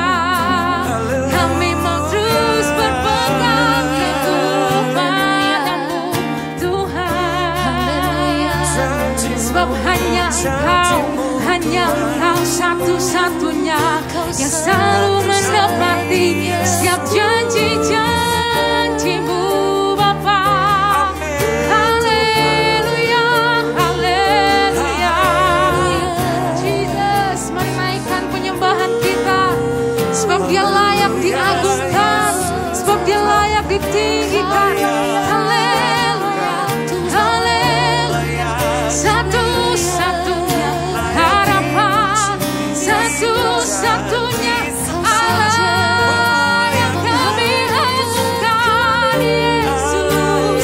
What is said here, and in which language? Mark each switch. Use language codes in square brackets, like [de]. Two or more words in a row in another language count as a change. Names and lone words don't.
[id] Kami mau terus berpegang teguh padamu Tuhan. Sebab hanya Engkau satu-satunya yang selalu menepati setiap janji-janji-Mu Bapa. Haleluya, haleluya. Jesus, mari naikkan penyembahan kita, sebab Dia layak diagungkan, sebab Dia layak ditinggikan. Haleluya, haleluya. Satu-satunya harapan, satu-satunya Allah yang kami agungkan, Yesus.